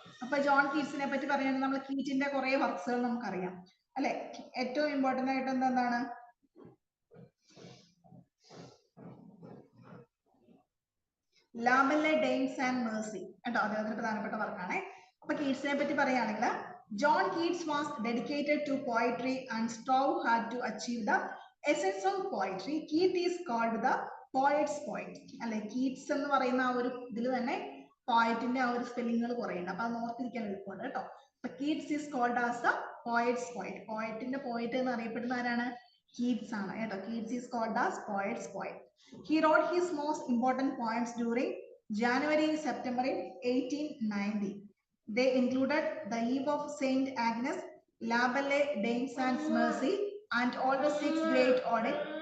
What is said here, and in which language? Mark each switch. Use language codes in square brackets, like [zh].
[ml] അപ്പൊ ജോൺ കീറ്റ്സിനെ പറ്റി പറയുകയാണെങ്കിൽ നമ്മൾ കീറ്റിന്റെ കുറെ വർക്ക്സുകൾ നമുക്കറിയാം അല്ലെ. ഏറ്റവും ഇമ്പോർട്ടന്റ് ആയിട്ട് എന്താണ്, ലാബെല്ലെ ഡെയിംസ് ആൻഡ് മേഴ്സി കേട്ടോ. അദ്ദേഹത്തിന്റെ പ്രധാനപ്പെട്ട വർക്കാണ്. അപ്പൊ കീറ്റ്സിനെ പറ്റി പറയുകയാണെങ്കിൽ [en] John Keats was dedicated to poetry and strove hard to achieve the essence of poetry. Keats is called the poet's poet അല്ലെ. [ml] കീറ്റ്സ് എന്ന് പറയുന്ന ആ ഒരു ഇതിൽ തന്നെ പോയറ്റിന്റെ ആ ഒരു സ്പെല്ലിങ്ങുകൾ കുറെ ഉണ്ട്. അപ്പൊ അത് ഓർത്തിരിക്കാൻ എളുപ്പമുണ്ട് കേട്ടോ. [en] Keats is called as the poet's poet. [ml] പോയറ്റിന്റെ poet എന്ന് അറിയപ്പെടുന്ന ആരാണ്? കീറ്റ്സ് ആണ് കേട്ടോ. [en] Keats is called as poet's poet. He wrote his most important poems during January-September 1890. They included The Eve of Saint Agnes, La Belle Dame Sans Mercy, and all the six great odes.